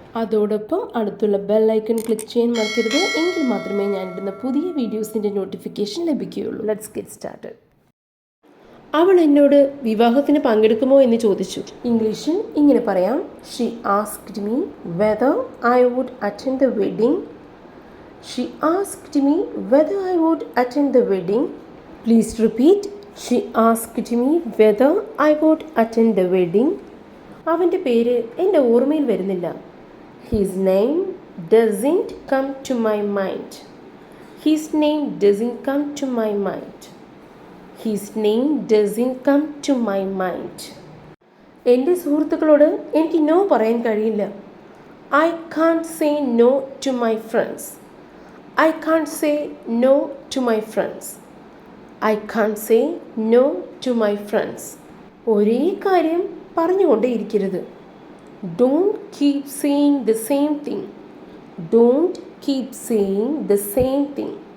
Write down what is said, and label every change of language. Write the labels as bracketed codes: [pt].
[ml] അതോടൊപ്പം അടുത്തുള്ള bell icon click ചെയ്യാൻ മറക്കരുത്. എങ്കിൽ മാത്രമേ ഞാനിടുന്ന പുതിയ വീഡിയോസിൻ്റെ നോട്ടിഫിക്കേഷൻ ലഭിക്കുകയുള്ളൂ. [en] Let's get started. [ml] അവൾ എന്നോട് വിവാഹത്തിന് പങ്കെടുക്കുമോ എന്ന് ചോദിച്ചു. ഇംഗ്ലീഷിൽ ഇങ്ങനെ പറയാം. [en] She asked me whether I would attend the wedding. She asked me whether I would attend the wedding. Please repeat. She asked me whether I would attend the wedding. [ml] അവൻ്റെ പേര് എൻ്റെ ഓർമ്മയിൽ വരുന്നില്ല. [en] His name doesn't come to my mind. His name doesn't come to my mind. His name doesn't come to my mind. [ml] എൻ്റെ സുഹൃത്തുക്കളോട് എനിക്ക് no പറയാൻ കഴിയില്ല. [en] I can't say no to my friends. I can't say no to my friends. I can't say no to my friends. [ml] ഒരേ കാര്യം പറഞ്ഞുകൊണ്ടേയിരിക്കരുത്. [en] Don't keep saying the same thing. Don't keep saying the same thing.